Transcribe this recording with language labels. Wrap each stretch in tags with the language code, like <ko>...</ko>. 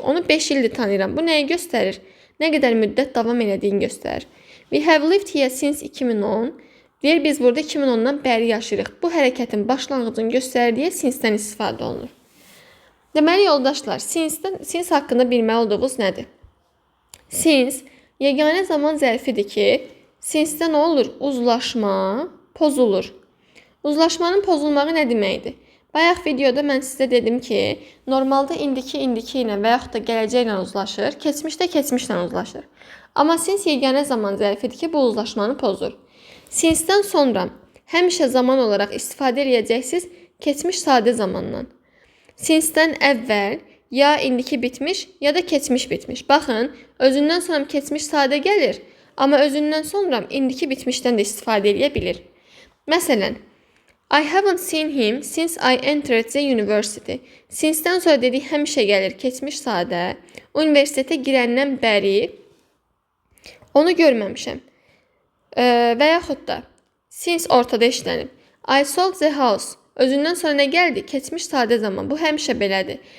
<az>Onu 5 ildir tanıyıram. Bu nəyi göstərir? Nə qədər müddət davam elədiyini göstərir.</az> <en>We have lived here since 2010.</en> <az>Deyir, biz burada 2010-dan bəri yaşayırıq. Bu hərəkətin başlanğıcını göstərir deyə since-dən istifadə olunur. Deməli, yoldaşlar, since haqqında bilməli olduğunuz nədir? Since yeganə zaman zərfidir ki, since-də nə olur? Uzlaşma pozulur. Uzlaşmanın pozulmağı nə deməkdir? Bayaq videoda mən sizə dedim ki, normalda indiki ilə və yaxud da gələcəklə uzlaşır, keçmişdə keçmişlə uzlaşır. Amma since yeganə zaman zərfidir ki, bu uzlaşmanı pozur. Since-dən sonra həmişə zaman olaraq istifadə edəcəksiniz keçmiş sadə zamandan. Since-dən əvvəl ya indiki bitmiş, ya da keçmiş bitmiş. Baxın, özündən sonra keçmiş sadə gəlir, amma özündən sonra indiki bitmişdən də istifadə edə bilir.</az> <en>Məsələn, I haven't seen him since I entered the university.</en> <az>Since-dən sonra dedik həmişə gəlir keçmiş sadə. Universitetə girəndən bəri onu görməmişəm. Və yaxud da since ortada işlənib.</az> <en>I sold the house.</en> <az>Özündən sonra nə gəldi? Keçmiş sadə zaman. Bu həmişə belədir.</az>